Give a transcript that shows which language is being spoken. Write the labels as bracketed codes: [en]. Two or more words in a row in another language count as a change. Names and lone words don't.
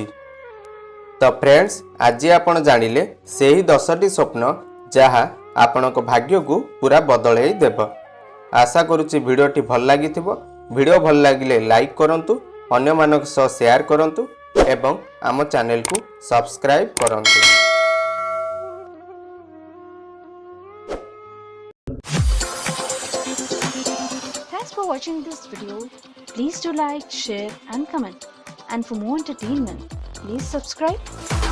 [or] ତୋ ଫ୍ରେଣ୍ଡସ, ଆଜି ଆପଣ ଜାଣିଲେ ସେହି 10ଟି ସ୍ୱପ୍ନ ଯାହା ଆପଣଙ୍କ ଭାଗ୍ୟ କୁ ପୁରା ବଦଳାଇ ଦେବ। ଆଶା କରୁଛି ଭିଡିଓଟି ଭଲ ଲାଗିଥିବ। ଭିଡିଓ ଭଲ ଲାଗିଲେ ଲାଇକ କରନ୍ତୁ, ଅନ୍ୟ ମାନଙ୍କ ସହ ସେୟାର କରନ୍ତୁ ଏବଂ ଆମ ଚ୍ୟାନେଲ କୁ ସବସ୍କ୍ରାଇବ କରନ୍ତୁ। [en] Thanks for watching this video. Please do like, share and comment. And for more entertainment, please subscribe